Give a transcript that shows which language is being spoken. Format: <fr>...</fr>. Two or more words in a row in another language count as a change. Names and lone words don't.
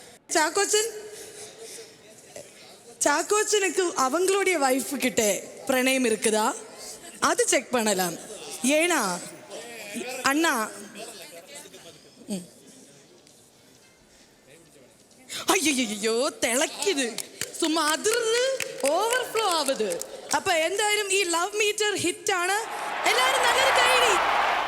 <ta>சாக்கோச்சனுக்கு அவங்களுடைய வைஃப் கிட்ட பிரணயம் இருக்குதா? அது செக் பண்ணலாம். ஏனா அண்ணா, ஐயோ തിളക്കിത്, சும்மா அதிர்ந்து</ta> <ml>ഓവർഫ്ലോ ആവുത്. അപ്പൊ എന്തായാലും ഈ</ml> <en>love meter</en> <ml>ഹിറ്റ് ആണ്. എല്ലാവരും നല്ലൊരു കൈ.</ml>